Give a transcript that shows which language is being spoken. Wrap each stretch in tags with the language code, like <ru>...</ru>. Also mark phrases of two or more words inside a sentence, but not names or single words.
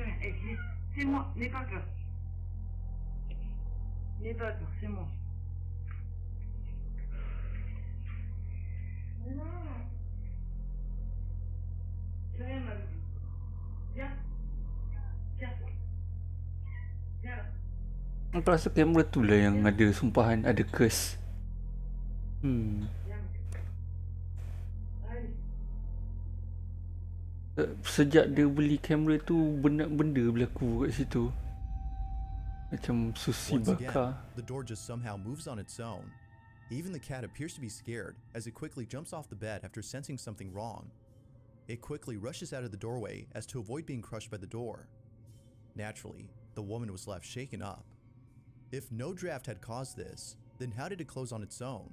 <fr>C'est moi, n'aie pas peur. N'aie pas peur, c'est moi. Non. C'est rien, ma vie. Viens. Viens. Viens.</fr> <ms>Aku rasa kamera tu lah yang ada sumpahan, ada curse. Sejak dia beli kamera tu, benda berlaku kat situ. Macam susi</ms> <en>Once again,</en> <ms>bakar.</ms> <en>the door just somehow moves on its own. Even the cat appears to be scared as it quickly jumps off the bed after sensing something wrong. It quickly rushes out of the doorway as to avoid being crushed by the door. Naturally, the woman was left shaken up. If no draft had caused this, then how did it close on its own?</en>